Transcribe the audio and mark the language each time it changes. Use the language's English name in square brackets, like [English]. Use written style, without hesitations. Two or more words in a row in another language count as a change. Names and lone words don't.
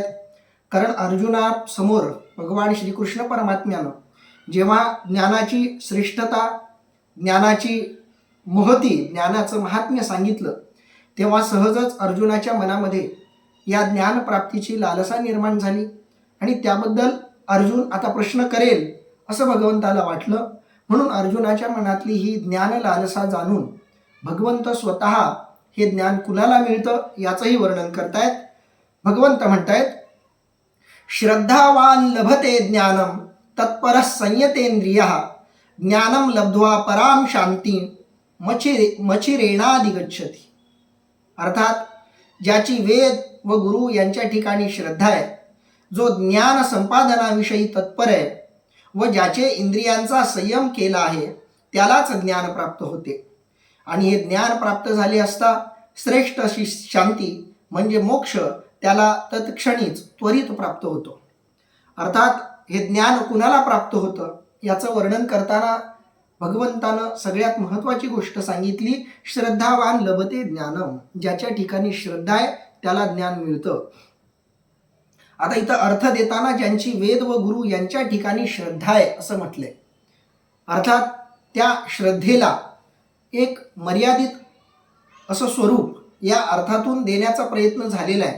[Marathi] कारण अर्जुनासमोर भगवान श्रीकृष्ण परमात्म्यानं जेव्हा ज्ञानाची श्रेष्ठता, ज्ञानाची महती, ज्ञानाचं महात्म्य सांगितलं तेव्हा सहजच अर्जुनाच्या मनामध्ये या ज्ञानप्राप्तीची लालसा निर्माण झाली आणि त्याबद्दल अर्जुन आता प्रश्न करेल असं भगवंताला वाटलं. म्हणून अर्जुनाच्या मनातली ही ज्ञान लालसा जाणून भगवंत स्वतः हे ज्ञान कुणाला मिळतं याचंही वर्णन करतायत. भगवंत म्हणतायत, [Sanskrit] श्रद्धावान लभते ज्ञानम तत्पर संयतेंद्रियः ज्ञानम लब्ध्वा पराम शांती मचिरेणाधिगच्छति. [Marathi] अर्थात ज्याची वेद व गुरु यांच्या ठिकाणी श्रद्धा आहे, जो ज्ञान संपादनाविषयी तत्पर आहे व ज्याचे इंद्रियांचा संयम केला आहे त्यालाच ज्ञान प्राप्त होते. आणि हे ज्ञान प्राप्त झाले असता श्रेष्ठ अशी शांती म्हणजे मोक्ष त्याला तत्क्षणीच त्वरित प्राप्त होतो. अर्थात हे ज्ञान कुणाला प्राप्त होतं याचं वर्णन करताना भगवंतानं सगळ्यात महत्त्वाची गोष्ट सांगितली, [Sanskrit] श्रद्धावान लभते ज्ञानम. [Marathi] ज्याच्या ठिकाणी श्रद्धा आहे त्याला ज्ञान मिळतं. आता इथं अर्थ देताना ज्यांची वेद व गुरु यांच्या ठिकाणी श्रद्धा आहे असं म्हटलंय. अर्थात त्या श्रद्धेला एक मर्यादित असं स्वरूप या अर्थातून देण्याचा प्रयत्न झालेला आहे.